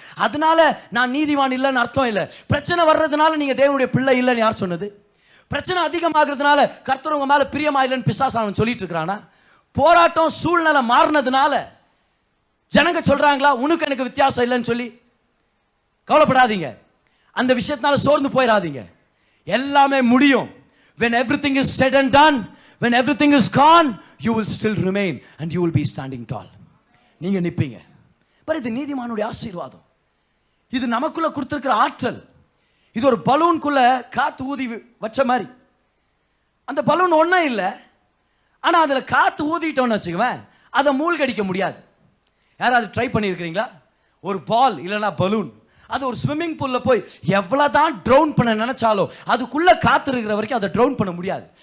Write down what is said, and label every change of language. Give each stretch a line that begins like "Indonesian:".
Tamil: அதனால நான் நீதிமான் இல்லைன்னு அர்த்தம் இல்லை. பிரச்சனை வர்றதுனால நீங்க தேவனுடைய பிள்ளை இல்லைன்னு யார் சொன்னது? பிரச்சனை அதிகமாகிறதுனால கர்த்தர் உங்க மேல பிரியமா இல்லைன்னு பிசாசானவன் சொல்லிட்டு இருக்கிறானா? போராட்டம் சூழ்நிலை மாறினதுனால ஜனங்க சொல்றாங்களா உனக்கு எனக்கு வித்தியாசம் இல்லைன்னு சொல்லி? கவலைப்படாதீங்க, அந்த விஷயத்தினால சோர்ந்து போயிடாதீங்க. எல்லாமே முடியும்.
English: When everything is said and done, when everything is gone, you will still remain and you will be standing tall.
Tamil: நீங்க நிப்பீங்க. பாரு, இது நீதிமானுடைய ஆசீர்வாதம். இது நமக்குள்ள கொடுத்திருக்கிற ஆற்றல். இது ஒரு பலூனுக்குள்ள காத்து ஊதி வச்ச மாதிரி. அந்த பலூன் ஒன்றும் இல்லை, ஆனால் அதில் காற்று ஊதிட்டோன்னு வச்சுக்குவேன், அதை மூழ்கடிக்க முடியாது. யாராவது ட்ரை பண்ணியிருக்கிறீங்களா? ஒரு பால் இல்லைன்னா பலூன், அது ஒரு ஸ்விம்மிங் பூலில் போய் எவ்வளோதான் ட்ரவுன் பண்ண நினைச்சாலும் அதுக்குள்ளே காற்று இருக்கிற வரைக்கும் அதை ட்ரவுன் பண்ண முடியாது.